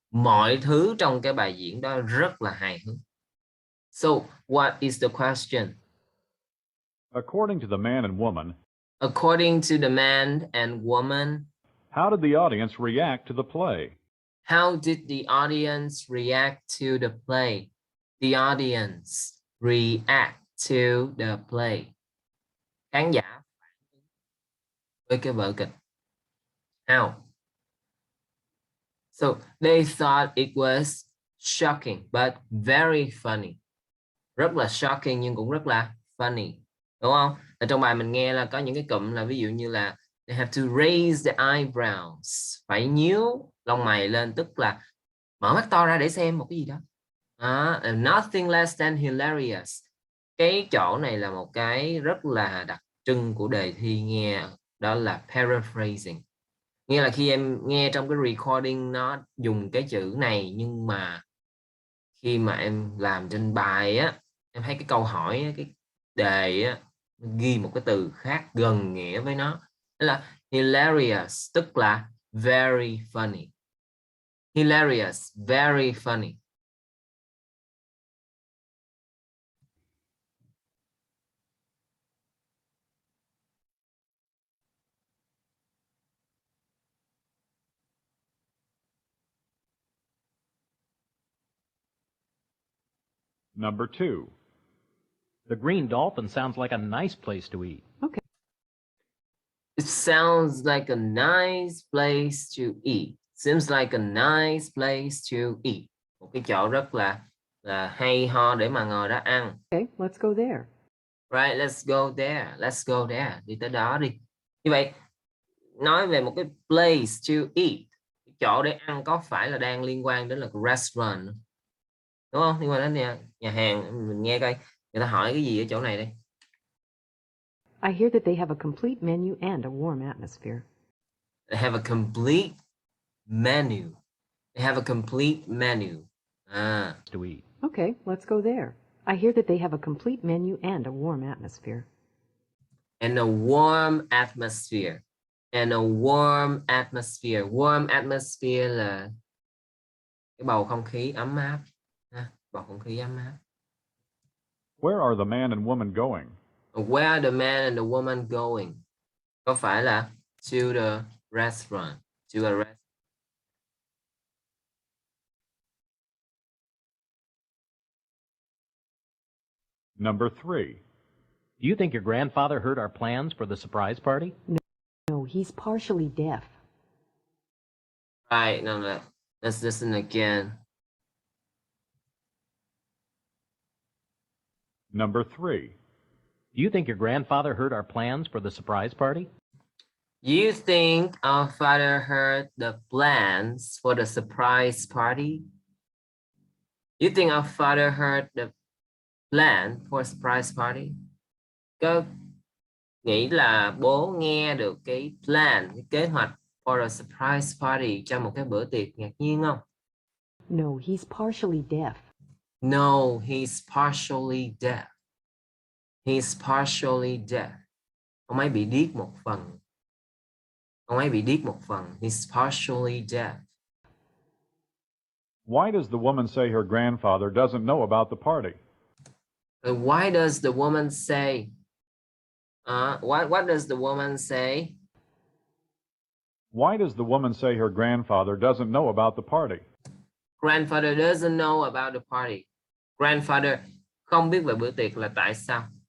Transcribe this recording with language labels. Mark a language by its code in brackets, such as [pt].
[vi] Mọi thứ trong cái bài diễn đó rất là hài hước. [en] So, what is the question? According to the man and woman, According to the man and woman, how did the audience react to the play? how did the audience react to the play? The audience react to the play. [vi] Khán giả với cái vở kịch. [en] How? So, they thought it was shocking, but very funny. [vi] Rất là shocking nhưng cũng rất là funny. Đúng không? Ở trong bài mình nghe là có những cái cụm là ví dụ như là [en] they have to raise the eyebrows. [vi] Phải nhíu lông mày lên, tức là mở mắt to ra để xem một cái gì đó. [en] Nothing less than hilarious. [vi] Cái chỗ này là một cái rất là đặc trưng của đề thi nghe. Đó là paraphrasing. Nghĩa là khi em nghe trong cái recording nó dùng cái chữ này, nhưng mà khi mà em làm trên bài á, em thấy cái câu hỏi á, cái đề á, ghi một cái từ khác gần nghĩa với nó. Đó là hilarious, tức là [en] very funny. Hilarious, very funny. Number 2. The Green Dolphin sounds like a nice place to eat. Okay. It sounds like a nice place to eat. Seems like a nice place to eat. [vi] Một cái chỗ rất là hay ho để mà ngồi đó ăn. [en] Okay, let's go there. Right, let's go there. Let's go there. [vi] Đi tới đó đi. Như vậy, nói về một cái [en] place to eat. [vi] chỗ để ăn có phải là đang liên quan đến là restaurant không? Đúng không? Liên quan đến nhà hàng. Mình nghe coi người ta hỏi cái gì ở chỗ này đây. [en] I hear that they have a complete menu and a warm atmosphere. They have a complete menu. They have a complete menu. To eat. Okay, let's go there. I hear that they have a complete menu and a warm atmosphere. And a warm atmosphere. And a warm atmosphere. Warm atmosphere [vi] là cái bầu không khí ấm áp. Bầu không khí ấm áp. [en] Where are the man and woman going? Where are the man and the woman going? [vi] Có phải là [en] to the restaurant. To a restaurant. Number 3. Do you think your grandfather heard our plans for the surprise party? No, he's partially deaf. Right, no. Let's listen again. Number 3. Do you think your grandfather heard our plans for the surprise party? You think our father heard the plans for the surprise party? You think our father heard the plan for a surprise party? [vi] Có nghĩ là bố nghe được cái plan, cái kế hoạch [en] for a surprise party [vi] cho một cái bữa tiệc ngạc nhiên không? [en] No, he's partially deaf. No, he's partially deaf. He's partially deaf. [vi] Ông ấy bị điếc một phần. Ông ấy bị điếc một phần. [en] He's partially deaf. Why does the woman say her grandfather doesn't know about the party? Why does the woman say? What does the woman say? Why does the woman say her grandfather doesn't know about the party? Grandfather doesn't know about the party. [vi] Grandfather không biết về bữa tiệc là tại sao?